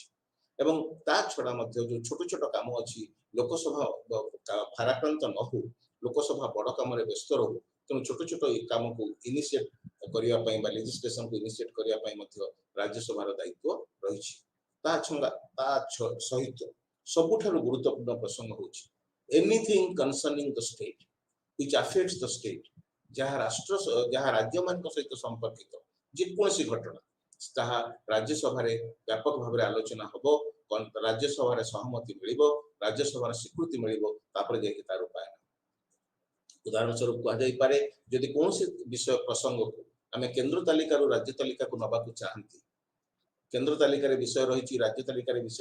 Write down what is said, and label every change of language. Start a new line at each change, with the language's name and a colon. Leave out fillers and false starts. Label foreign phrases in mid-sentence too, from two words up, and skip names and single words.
Odia: ଏବଂ ତା ଛଡା ମଧ୍ୟ ଯୋଉ ଛୋଟ ଛୋଟ କାମ ଅଛି, ଲୋକସଭା ଭାରାକ୍ରାନ୍ତ ନ ହଉ, ଲୋକସଭା ବଡ କାମରେ ବ୍ୟସ୍ତ ରହୁ, ତେଣୁ ଛୋଟ ଛୋଟ ଏ କାମକୁ ଇନିସିଏଟ କରିବା ପାଇଁ ବା
English: legislationକୁ initiate
Odia: କରିବା ପାଇଁ ମଧ୍ୟ ରାଜ୍ୟସଭାର ଦାୟିତ୍ୱ ରହିଛି। ତା ସହିତ ସବୁଠାରୁ ଗୁରୁତ୍ୱପୂର୍ଣ୍ଣ ପ୍ରସଙ୍ଗ ହେଉଛି
English: anything concerning the state which affects the state,
Odia: ଯାହା ରାଜ୍ୟମାନଙ୍କ ସହିତ ସମ୍ପର୍କିତ ଯେକୌଣସି ଘଟଣା ତାହା ରାଜ୍ୟସଭାରେ ବ୍ୟାପକ ଭାବରେ ଆଲୋଚନା ହବ, ରାଜ୍ୟସଭାରେ ସହମତି ମିଳିବ, ରାଜ୍ୟସଭାର ସ୍ୱୀକୃତି ମିଳିବ, ତାପରେ ଯାଇକି ତାର ରୂପାୟନ। ଉଦାହରଣ ସ୍ୱରୂପ କୁହାଯାଇପାରେ, ଯଦି କୌଣସି ବିଷୟ ପ୍ରସଙ୍ଗକୁ ଆମେ କେନ୍ଦ୍ର ତାଲିକାରୁ ରାଜ୍ୟ ତାଲିକାକୁ ନେବାକୁ ଚାହାନ୍ତି, କେନ୍ଦ୍ର ତାଲିକାରେ ବିଷୟ ରହିଛି, ରାଜ୍ୟ ତାଲିକାରେ ବିଷୟ